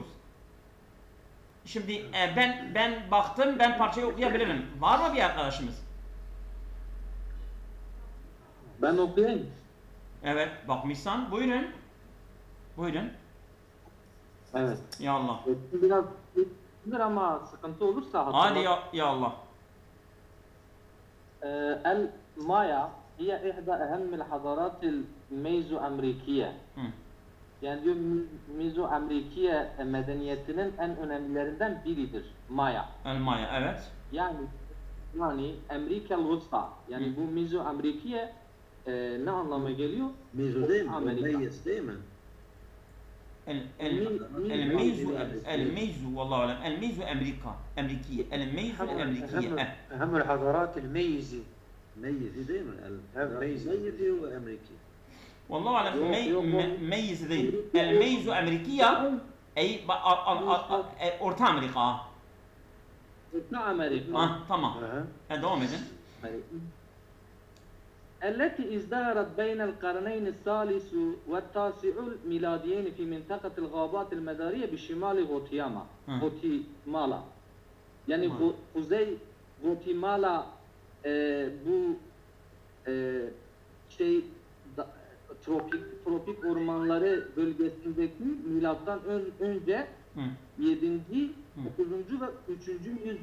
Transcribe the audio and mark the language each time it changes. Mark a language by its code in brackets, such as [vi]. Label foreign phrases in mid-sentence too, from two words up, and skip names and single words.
[tr] Şimdi ben baktım, ben parçayı okuyabilirim. Var mı bir arkadaşımız? Ben okuyayım. Evet, bakmışsan. Buyurun. Buyurun. Evet. [ar] يا الله. [tr] Biraz ama sıkıntı olursa Hadi [ar] يا الله. المايا هي إحدى أهم الحضارات الميزو أمريكية. [tr] Yani diyor Mezo Amerikiye medeniyetinin en önemlilerinden biridir Maya. El Maya, evet. [ar] Yani أمريكا الوسطى. [tr] Yani bu Mezo Amerikiye ne anlama geliyor? Mezo değil mi? Amerika. Meyyez değil mi? [ar] الميزو والله أعلم الميزو أمريكية الميزو الأمريكية أهم الحضارات الميزة. [tr] Meyyezi değil mi? Meyzi. Meyyezi ve Ameriki. [ar] والله أعلم [tr] yok. [ar] ميز ذي الميزو أمريكية أي [tr] Orta Amerika Orta Amerika. tamam. Devam edin. [ar] التي ازدهرت بين القرنين الثالث والتاسع الميلاديين في منطقة الغابات المدارية بشمال غوتيمالا. [tr] Yani Kuzey Guatemala bu tropik ormanları bölgesindeki milattan önce 7. 9. ve 3.